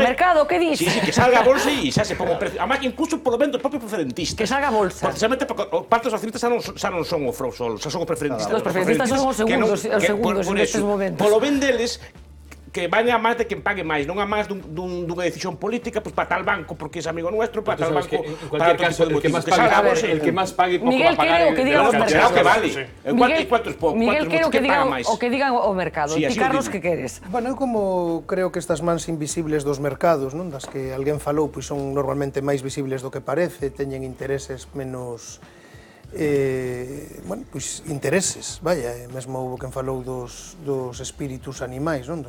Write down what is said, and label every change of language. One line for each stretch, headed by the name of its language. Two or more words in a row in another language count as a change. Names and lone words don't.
Galician: Mercado, que dis? Sí, que salga a bolsa e xa se ponga o precio.
Spanish: Además, incluso por lo menos
Galician: os propios preferentistas. Que salga a bolsa. Precisamente porque parte dos accionistas xa non son o FROB solo, xa son os preferentistas. Os preferentistas son os segundos nestes momentos. Polo ben deles, que vayan a máis de quen pague máis, non a máis dunha decisión política,
Spanish: pues para tal banco porque es amigo nuestro, para tal banco, en cualquier caso, el que más pague pouco va a pagar.
Galician: Miguel, que digan os mercados. Que vale. Miguel, quero que digan o mercado. Ti, Carlos, que queres? Bueno, eu como creo que estas mans invisibles dos mercados, non, das que alguén falou, pois son normalmente máis visibles do que parece, teñen intereses menos pois intereses, vaya, mesmo houve quen falou dos espíritus animais, non?